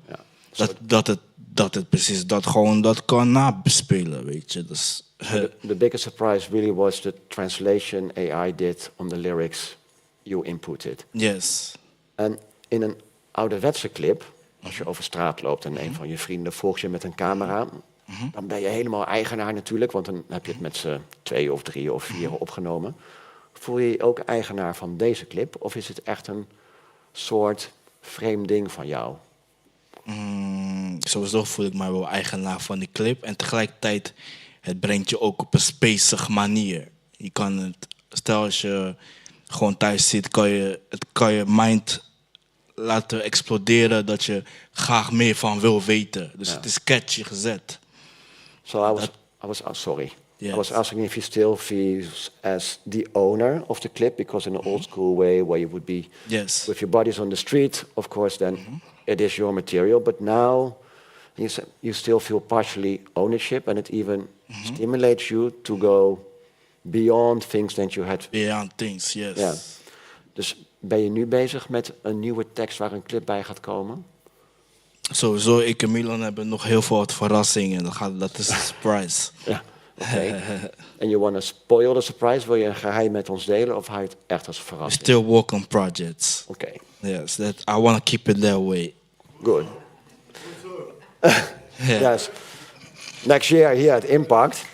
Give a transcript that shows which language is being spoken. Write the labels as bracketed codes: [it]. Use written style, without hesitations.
[nl] Ja. Dat het precies dat kan nabespelen, weet je. Dus, [en] The biggest surprise really was the translation AI did on the lyrics you inputted. yes. [nl] En in een ouderwetse clip, als je over straat loopt en een van je vrienden volgt je met een camera, dan ben je helemaal eigenaar natuurlijk, want dan heb je het met z'n 2 of 3 of 4 opgenomen. Voel je je ook eigenaar van deze clip, of is het echt een soort vreemd ding van jou? Sowieso voel ik mij wel eigenaar van die clip. En tegelijkertijd, het brengt je ook op een spacig manier. Je kan het, stel als je gewoon thuis zit, kan je mind laten exploderen dat je graag meer van wil weten. Dus het is catchy gezet. [en] So I was sorry. Yes. I was asking if you still feel as the owner of the clip, because in an old school way where you would be Yes. with your bodies on the street, of course, then it is your material. But now you still feel partially ownership, and it even stimulates you to go beyond things that you had. Beyond things, yes. [nl] Ja. Dus ben je nu bezig met een nieuwe tekst waar een clip bij gaat komen? Sowieso, ik en Milan hebben nog heel veel verrassingen. Dat is een surprise. Ja. Oké. [en] En you want to spoil the surprise? [nl] Wil je een geheim met ons delen of hou je het echt als verrassing? [en] Still work on projects. [nl] Oké. [en] Yes, I want to keep it that way. Good. Yes. Next year here at IMPAKT.